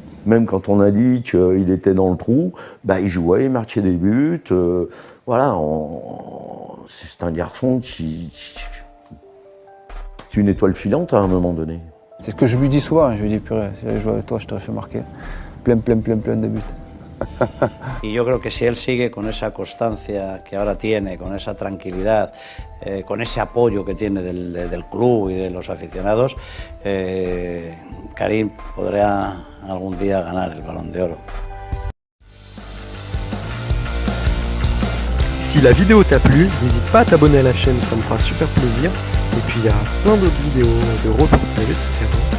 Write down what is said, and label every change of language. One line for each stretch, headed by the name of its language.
French: Même quand on a dit qu'il était dans le trou, il jouait, il marquait des buts. Voilà, c'est un garçon qui... C'est une étoile filante à un moment donné. C'est ce que je lui dis souvent, je lui dis purée, si j'avais joué avec toi, je t'aurais fait marquer plein de buts.
Spanish: Y yo creo que si él sigue con esa constancia que ahora tiene, con esa tranquilidad, con ese apoyo que tiene del club y de los aficionados, Karim podrá algún día ganar el Balón de Oro.
French: Si la vidéo t'a plu, n'hésite pas à t'abonner à la chaîne, ça me fera super plaisir. Et puis il y a plein d'autres vidéos de reportages, etc.